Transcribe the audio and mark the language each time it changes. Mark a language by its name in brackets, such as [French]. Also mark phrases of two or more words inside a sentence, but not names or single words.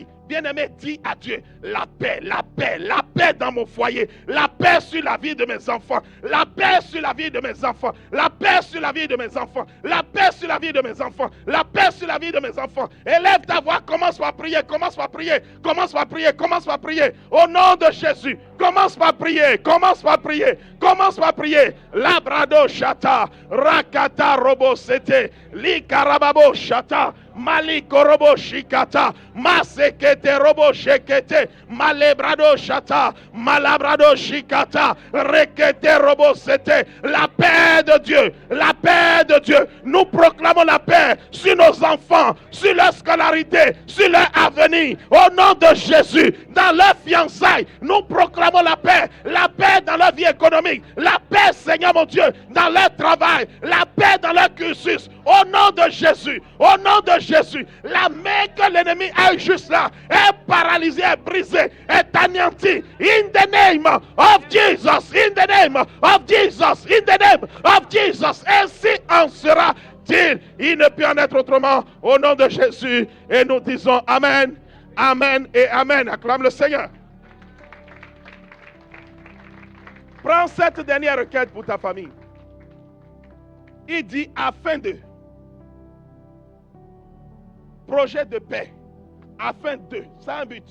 [French] Bien-aimé, dis à Dieu, la paix, la paix, la paix dans mon foyer, la paix sur la vie de mes enfants, la paix sur la vie de mes enfants, la paix sur la vie de mes enfants, la paix sur la vie de mes enfants, la paix sur la vie de mes enfants. Élève ta voix, commence par prier, commence par prier, commence par prier, commence par prier. Au nom de Jésus, commence par prier, commence par prier, commence par prier. Labrado chata, rakata robo sete, li karababo chata. Maliko robo shikata, masekete robo shekete, malebrado shata, malabrado shikata, rekete robo sete. La paix de Dieu, la paix de Dieu. Nous proclamons la paix sur nos enfants, sur leur scolarité, sur leur avenir. Au nom de Jésus, dans leur fiançailles, nous proclamons la paix dans leur vie économique, la paix, Seigneur mon Dieu, dans leur travail, la paix dans leur cursus. Au nom de Jésus, au nom de Jésus, la main que l'ennemi a juste là est paralysée, est brisée, est anéantie. [English] In the name of Jesus, in the name of Jesus, in the name of Jesus. [French] Ainsi en sera-t-il. Il ne peut en être autrement. Au nom de Jésus. Et nous disons Amen, Amen et Amen. Acclame le Seigneur. Prends cette dernière requête pour ta famille. Il dit afin de projet de paix, afin de, ça a un but.